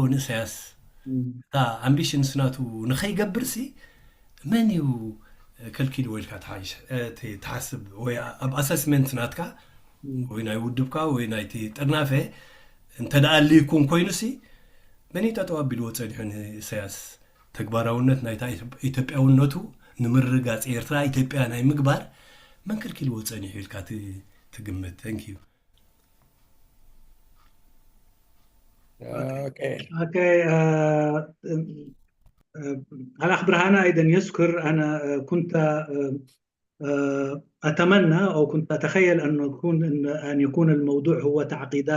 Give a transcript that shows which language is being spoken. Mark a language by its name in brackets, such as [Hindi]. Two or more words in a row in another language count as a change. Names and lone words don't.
[Tigrinya] ንኢሳያስ እታ ኣምቢሽንስ ናቱ ንኸይገብርሲ መን እዩ ከልኪልዎ ኢልካ ትሓስብ ወይ ኣብ ኣሰስመንት ናትካ ወይ ናይ ውድብካ ወይ ናይቲ ጥርናፈ እንተደኣልይኩም ኮይኑሲ መን እዩ ጠጠው ኣቢልዎ ፀኒሑ ንኢሳያስ ተግባራውነት ናይታ ኢትዮጵያውነቱ ንምርጋፅ ኤርትራ ኢትዮጵያ ናይ ምግባር መን ከልኪልዎ ፀኒሑ ኢልካ ትግምት ተንኪዩ [Arabic] اوكي الأخ برهانة أيضا يذكر أنا كنت أتمنى أو كنت أتخيل أن يكون الموضوع هو تعقيدات